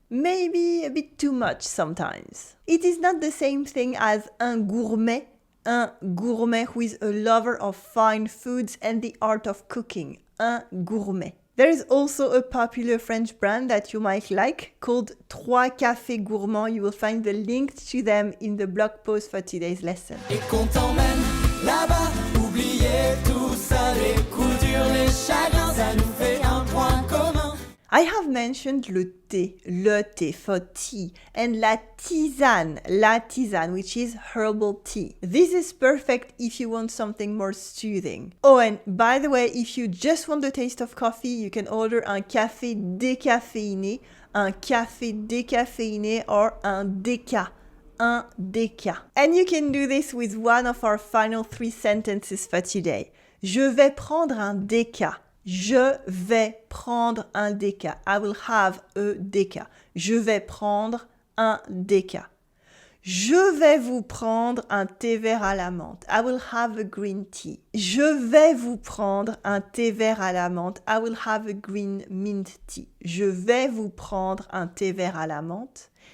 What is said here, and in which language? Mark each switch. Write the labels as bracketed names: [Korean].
[English] Maybe a bit too much sometimes. It is not the same thing as un gourmet who is a lover of fine foods and the art of cooking, un gourmet. There is also a popular French brand that you might like called Trois Cafés Gourmands. You will find the link to them in the blog post for today's lesson. [French] Et qu'on t'emmène là-bas, oubliez tout ça, les coups durs, les chagrins, ça nous fait un point commun. [English] I have mentioned le thé for tea, and la tisane, which is herbal tea. This is perfect if you want something more soothing. Oh, and by the way, if you just want the taste of coffee, you can order un café décaféiné, or un déca. And you can do this with one of our final 3 sentences for today. [French] Je vais prendre un déca. Je vais prendre un déca. [English] I will have a déca. [French] Je vais prendre un déca. Je vais vous prendre un thé vert à la menthe. [English] I will have a green tea. [French] Je vais vous prendre un thé vert à la menthe. [English] I will have a green mint tea. [French] Je vais vous prendre un thé vert à la menthe.